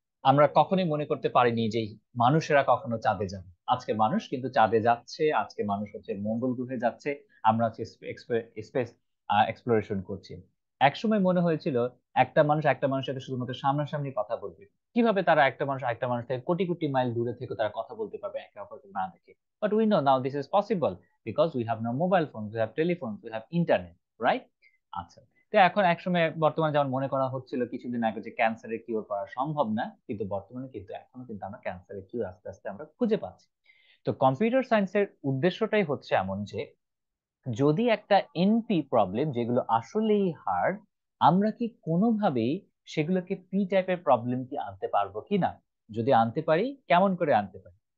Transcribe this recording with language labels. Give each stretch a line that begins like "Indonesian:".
Bangla: আমরা কখনোই মনে করতে পারিনি যে মানুষেরা কখনো চাঁদে যাবে, আজকে মানুষ কিন্তু চাঁদে যাচ্ছে, আজকে মানুষ হচ্ছে মঙ্গল গ্রহে যাচ্ছে, আমরা হচ্ছে স্পেস এক্সপ্লোরেশন করছি। একসময় মনে হয়েছিল একটা মানুষের সাথে শুধুমাত্র সামনাসামনি কথা বলবে, কিভাবে তারা একটা মানুষ আরেকটা মানুষ থেকে কোটি কোটি মাইল দূরে থেকে তারা কথা বলতে পারবে একে অপরকে না দেখে।
English: But we know now this is possible because we have now mobile phones, we have telephones, we have internet, right?
Bangla: আচ্ছা, তো এখন একসময় বর্তমানে যেমন মনে করা হচ্ছিল কিছুদিন আগে যে ক্যান্সারের কিউর করা সম্ভব না, কিন্তু বর্তমানে কিন্তু এখনো কিন্তু আমরা ক্যান্সারের কিউর আস্তে আস্তে আমরা খুঁজে পাচ্ছি। তো কম্পিউটার সায়েন্সের উদ্দেশ্যটাই হচ্ছে এমন যে যদি একটা এনপি প্রবলেম যেগুলো আসলেই হার্ড, আমরা কি কোনোভাবেই সেগুলোকে পি টাইপের প্রবলেম কি আনতে পারবো কিনা, যদি আনতে পারি কেমন করে আনতে পারি।